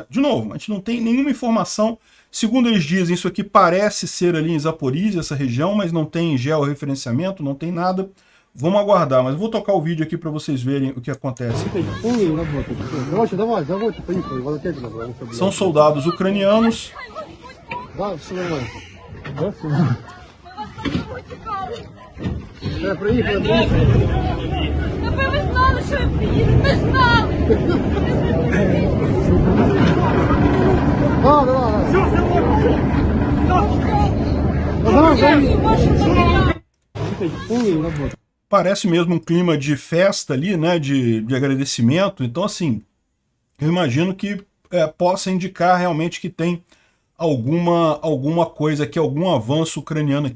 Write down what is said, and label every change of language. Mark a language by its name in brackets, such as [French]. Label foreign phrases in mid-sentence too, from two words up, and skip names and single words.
[Portuguese] De novo, a gente não tem nenhuma informação. Segundo eles dizem, isso aqui parece ser ali em Zaporizhia, essa região, mas não tem georreferenciamento, não tem nada. Vamos aguardar, mas vou tocar o vídeo aqui para vocês verem o que acontece. São soldados ucranianos. [Ukrainian] Ви знали, що я приїду, ви знали! [Portuguese] Parece mesmo um clima de festa ali, né, de agradecimento. Então, assim, eu imagino que possa indicar realmente que tem alguma coisa aqui, algum avanço ucraniano aqui.